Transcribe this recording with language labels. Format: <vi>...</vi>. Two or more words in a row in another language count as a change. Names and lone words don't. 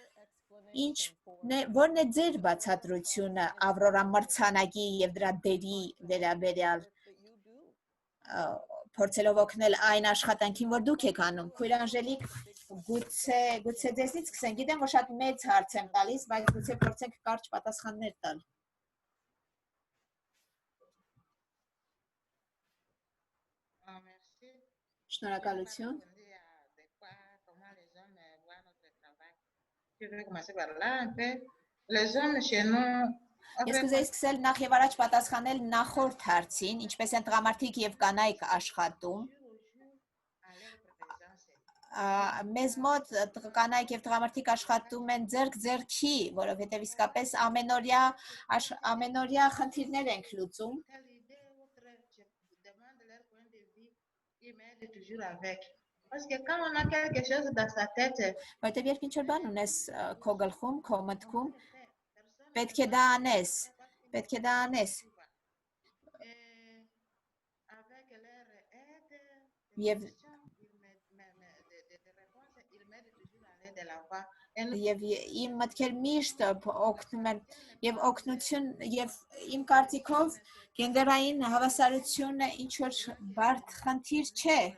<hy>Որն է ձեր բացատրությունը Ավրորա մրցանակի եւ դրա դերի վերաբերյալ, փորձելով օգնել այն աշխատանքին, որ դուք եք անում։ Քույրանժելիք, գուցե ձեզնից սկսենք։ Գիտեմ, որ շատ մեծ հարց եմ տալիս, բայց գուցե փորձենք կարճ պատասխաններ տալ։ Շնորհակալություն։</hy> <fr>Je vais commencer par là un peu. Les hommes chez nous.</fr> <hy>Ես կուզեի սկսել նախ եւ առաջ պատասխանել նախորդ հարցին, ինչպես են տղամարդիկ եւ կանայք աշխատում։ Մեզ մոտ կանայք եւ տղամարդիկ աշխատում են ձեռք ձեռքի, որովհետեւ իսկապես ամենօրյա խնդիրներ ենք լուծում։</hy> <fr>Parce que quand on a quelque chose dans sa tête,</fr> <hy>Որտեւ երբ ինչ-որ բան ունես քո գլխում, քո մտքում, պետք է դա անես, պետք է դա անես։ Եվ իմ մտքեր միշտ օգնում են եւ օգնություն եւ իմ կարծիքով գենդերային հավասարությունը ինչ որ բարդ խնդիր չէ։</hy>